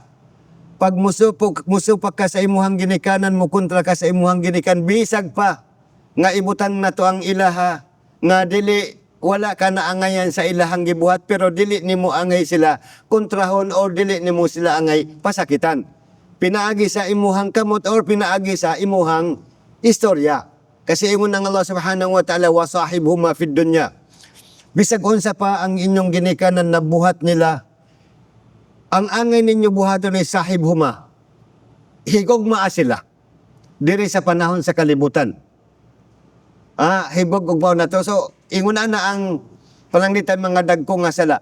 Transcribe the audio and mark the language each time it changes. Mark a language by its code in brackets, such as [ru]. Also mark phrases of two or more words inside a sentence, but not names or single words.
[ceb] Pag musupak ka sa imuhang ginikanan, mo kontra ka sa imuhang ginikan, bisag pa nga ibutang na to ang ilaha nga dili wala ka na angayan sa ilahang gibuhat pero dili nimo angay sila kontrahon o dili nimo sila angay pasakitan. Pinaagi sa imuhang kamot or pinaagi sa imuhang istorya. Kasi ingon ng Allah [ar] سبحانه وتعالى، وصاحبهما في الدنيا. [ceb] Bisag unsa pa ang inyong ginikanan na buhat nila, ang angay ninyo buhaton ay sahibhuma. Higugma sila. Diri sa panahon sa kalibutan. Hibog ugmaw na to. So, ingon na ang pananglitan mga dagko nga sala.